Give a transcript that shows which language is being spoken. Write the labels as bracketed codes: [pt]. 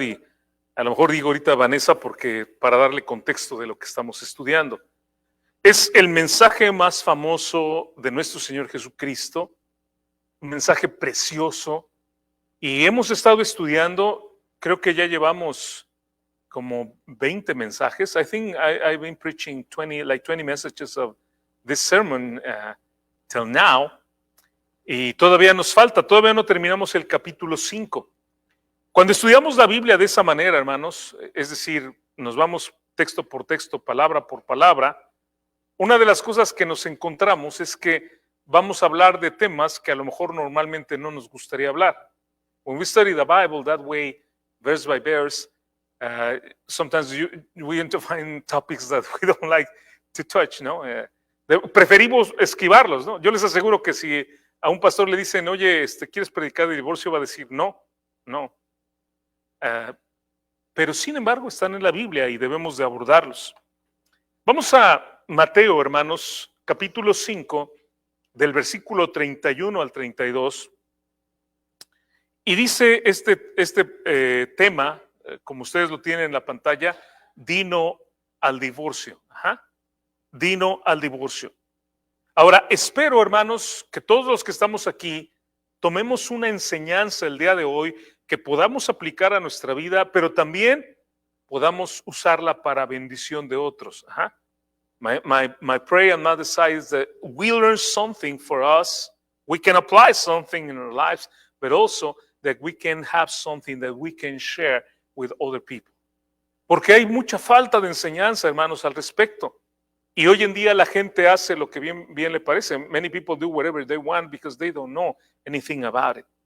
[es] Y a lo mejor digo ahorita Vanessa porque para darle contexto de lo que estamos estudiando. Es el mensaje más famoso de nuestro Señor Jesucristo, un mensaje precioso, y hemos estado estudiando, creo que ya llevamos como 20 mensajes. [en] I think I've been preaching 20 messages of this sermon till now. [es] Y todavía nos falta, todavía no terminamos el capítulo 5. Cuando estudiamos la Biblia de esa manera, hermanos, es decir, nos vamos texto por texto, palabra por palabra, una de las cosas que nos encontramos es que vamos a hablar de temas que a lo mejor normalmente no nos gustaría hablar. [en] When we study the Bible that way, verse by verse, sometimes we end up finding topics that we don't like to touch, ¿no? [es] Preferimos esquivarlos, ¿no? Yo les aseguro que si a un pastor le dicen, oye, ¿quieres predicar de divorcio? Va a decir, no. Pero sin embargo están en la Biblia y debemos de abordarlos. Vamos a Mateo, hermanos, capítulo 5, del versículo 31 al 32. Y dice este tema, como ustedes lo tienen en la pantalla, dino al divorcio. Dino al divorcio. Ahora, espero, hermanos, que todos los que estamos aquí tomemos una enseñanza el día de hoy que podamos aplicar a nuestra vida, pero también podamos usarla para bendición de otros. [en] My prayer and my desire is that we learn something for us, we can apply something in our lives, but also that we can have something that we can share with other people. [es] Porque hay mucha falta de enseñanza, hermanos, al respecto. Y hoy en día la gente hace lo que bien le parece. [en] Many people do whatever they want because they don't know anything about it.